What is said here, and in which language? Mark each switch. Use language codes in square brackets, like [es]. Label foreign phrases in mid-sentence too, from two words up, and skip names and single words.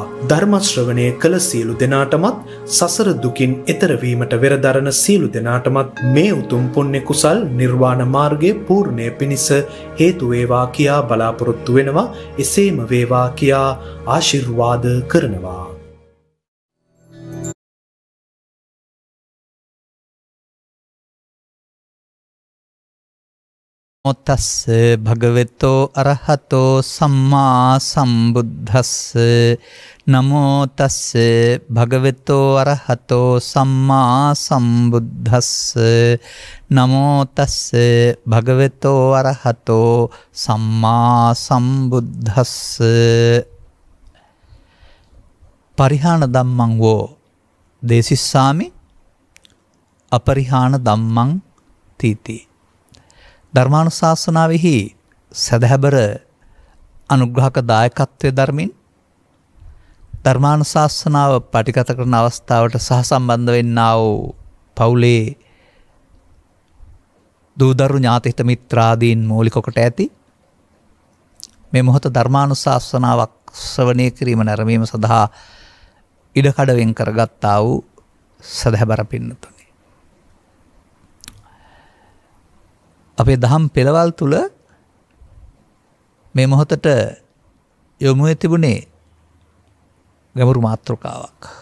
[si] ධර්ම ශ්‍රවණය කළ සියලු දෙනාටමත් සසර දුකින් එතර වීමට වෙරදරන සියලු දෙනාටමත් මේ උතුම් පුණ්‍ය කුසල් නිර්වාණ මාර්ගයේ පූර්ණය පිණිස හේතු වේවා කියා බලාපොරොත්තු වෙනවා. එසේම වේවා කියා ආශිර්වාද කරනවා. [pi] තස්ස භගවතෝ අරහතෝ සම්මා සම්බුද්දස්ස නමෝ තස්ස භගවතෝ අරහතෝ සම්මා සම්බුද්දස්ස නමෝ තස්ස භගවතෝ අරහතෝ සම්මා සම්බුද්දස්ස. පරිහාන ධම්මං වෝ දේසිස්සාමි අපරිහාන ධම්මං තීති. [si] ධර්මානුශාසනාවෙහි සදහැබර අනුග්‍රහක දායකත්වයේ ධර්මින් ධර්මානුශාසනාව පටිගත කරන අවස්ථාවට සහසම්බන්ධ වෙන්නා වූ පවුලේ දූදරු ඥාතිහිත මිත්‍රාදීන් මූලික කොට ඇති මේ මොහොත ධර්මානුශාසනාවක් ශ්‍රවණය කිරීම නැරඹීම සඳහා ඉඩකඩ වෙන් කරගත්තා වූ සදහැබර පින්නතුනි, අපේ දහම් පෙළවල් තුල මේ මොහොතට යොමු වෙ තිබුණේ ගැඹුරු මාතෘකාවක්.